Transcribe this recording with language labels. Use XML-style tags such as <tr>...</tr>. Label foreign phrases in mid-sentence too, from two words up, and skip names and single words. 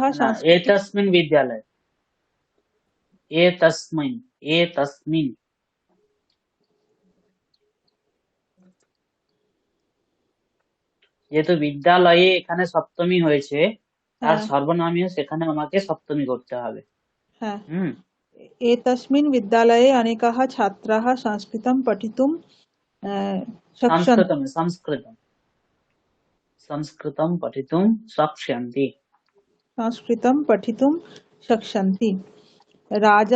<bn>না</bn> <sa>सांस्कृतिक एतस्मिन् विद्यालये एतस्मिन्</sa> <bn>যেহেতু বিদ্যালয়ে এখানে সপ্তমী হয়েছে তার হ্যাঁ সর্বনামীয় সেখানে আমাকে সপ্তমী করতে হবে হ্যাঁ হুম</bn> <sa>एतस्मिन् विद्यालये अनेकाः छात्राः शक्ष्यन्ति। संस्कृतं पठितुं शक्ष्यन्ति संस्कृतं पठितुं शक्ष्यन्ति। राजा</sa>